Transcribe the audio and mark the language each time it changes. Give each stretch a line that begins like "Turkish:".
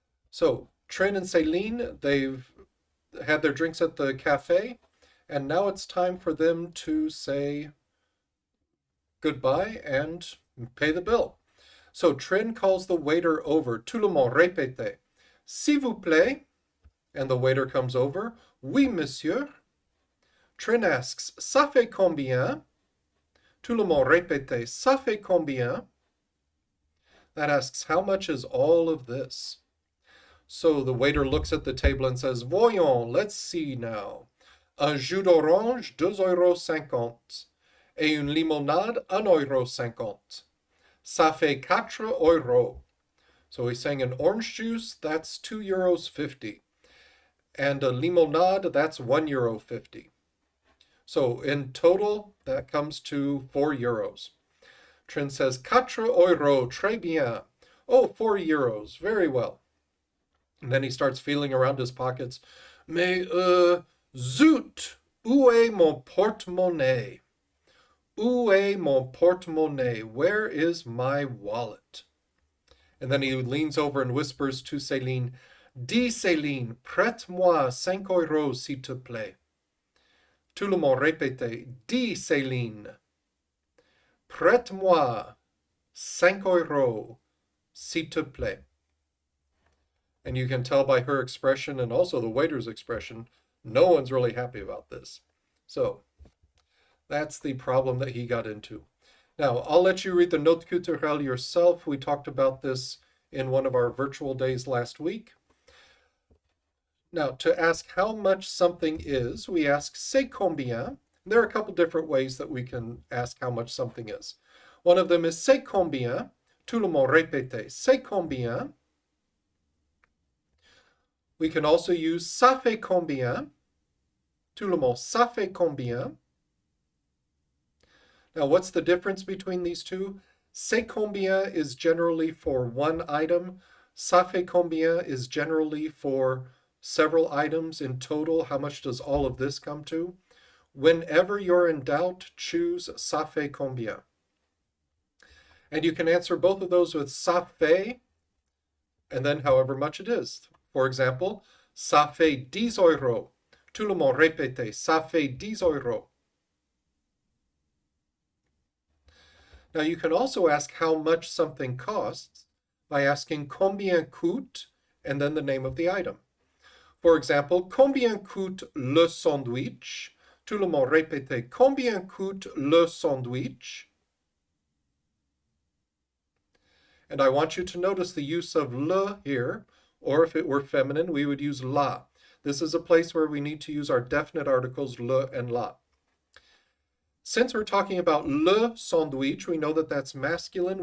English: So Trin and Celine, they've had their drinks at the cafe, and now it's time for them to say goodbye and pay the bill. So Trin calls the waiter over.
French: Tout le monde répète. S'il vous plaît.
English: And the waiter comes over.
French: Oui, monsieur.
English: Trin asks,
French: ça fait combien? Tout le monde répète. Ça fait combien?
English: That asks, how much is all of this? So the waiter looks at the table and says,
French: voyons,
English: let's see now.
French: Un jus d'orange, 2,50 € et une limonade, 1,50 €. Ça fait 4 €.
English: So he's saying an orange juice, that's 2,50 €. And a limonade, that's 1,50 €. So in total, that comes to 4 €. Trin says, 4 €,
French: très bien.
English: Oh, 4 €, very well. And then he starts feeling around his pockets.
French: Mais, zut, où est mon porte-monnaie? Où est mon porte-monnaie?
English: Where is my wallet? And then he leans over and whispers to Céline,
French: Dis Céline, prête-moi 5 € s'il te plaît. Tout le monde répétait, Dis Céline, prête-moi 5 € s'il te plaît.
English: And you can tell by her expression and also the waiter's expression, no one's really happy about this. So that's the problem that he got into. Now, I'll let you read the Note Culturelle yourself. We talked about this in one of our virtual days last week. Now, to ask how much something is, we ask
French: c'est combien.
English: There are a couple different ways that we can ask how much something is. One of them is
French: c'est combien. Tout le monde répète, c'est combien.
English: We can also use
French: ça fait combien. Tout le monde, ça fait combien.
English: Now, what's the difference between these two?
French: C'est combien
English: is generally for one item.
French: Ça fait combien
English: is generally for several items in total. How much does all of this come to? Whenever you're in doubt, choose
French: ça fait combien.
English: And you can answer both of those with
French: ça fait
English: and then however much it is. For example,
French: ça fait 10 €. Tout le monde répète, ça fait 10 €.
English: Now you can also ask how much something costs by asking
French: combien coûte
English: and then the name of the item. For example,
French: combien coûte le sandwich? Tout le monde répète, combien coûte le sandwich?
English: And I want you to notice the use of le here, or if it were feminine, we would use la. This is a place where we need to use our definite articles le and la. Since we're talking about le sandwich, we know that that's masculine.